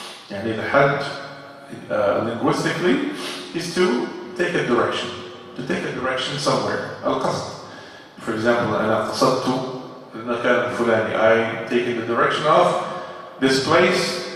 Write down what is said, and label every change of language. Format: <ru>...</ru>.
<en>يعني الحج linguistically is to take a direction somewhere.</en> <ar>القصد.</ar> <en>For example,</en> <ar>أنا قصدت المكان الفلاني.</ar> <en>I take in the direction of this place.</en>